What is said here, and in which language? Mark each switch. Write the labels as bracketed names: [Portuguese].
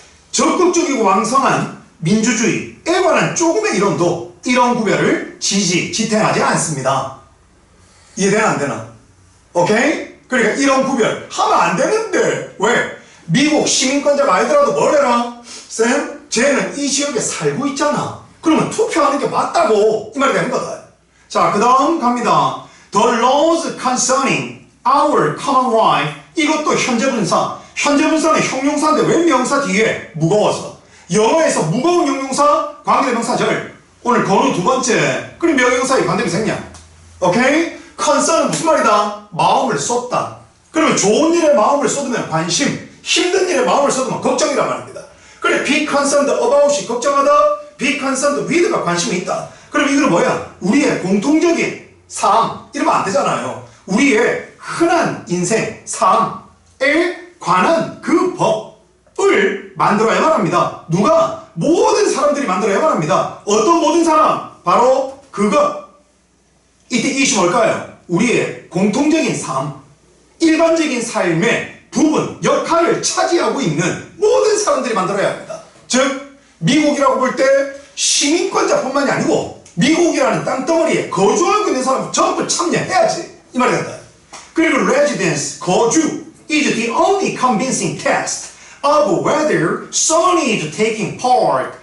[Korean] 적극적이고 왕성한 민주주의에 관한 조금의 이론도 이런 구별을 지탱하지 않습니다. 이해되나 안 되나? 오케이? 그러니까 이런 구별 하면 안 되는데 왜? 미국 시민권자가 아니더라도 뭘 해라? 쌤, 쟤는 이 지역에 살고 있잖아. 그러면 투표하는 게 맞다고 이 말이 되는 거다. 자, 그 다음 갑니다. [English] The laws concerning our common life. [Korean] 이것도 현재분사. 현재분사는 형용사인데 왜 명사 뒤에 무거워서? 영어에서 무거운 형용사 관계대명사절. 오늘 건우 두 번째. 그럼 명형사의 관계대명사냐? 오케이? concern은 무슨 말이다? 마음을 쏟다. 그러면 좋은 일에 마음을 쏟으면 관심, 힘든 일에 마음을 쏟으면 걱정이란 말입니다. 그래, be concerned about이 걱정하다, be concerned with가 관심이 있다. 그럼 이거는 뭐야? 우리의 공통적인 삶, 이러면 안 되잖아요. 우리의 흔한 인생, 삶에 관한 그 법을 만들어야만 합니다. 누가? 모든 사람들이 만들어야만 합니다. 어떤 모든 사람? 바로 그것. 이때 이것이 뭘까요? 우리의 공통적인 삶, 일반적인 삶의 부분, 역할을 차지하고 있는 모든 사람들이 만들어야 합니다. 즉, 미국이라고 볼 때 시민권자뿐만이 아니고 미국이라는 땅덩어리에 거주하고 있는 사람 전부 참여해야지. 이 말이 된다. [English] 그리고 residence, 거주, is the only convincing test of whether someone is taking part.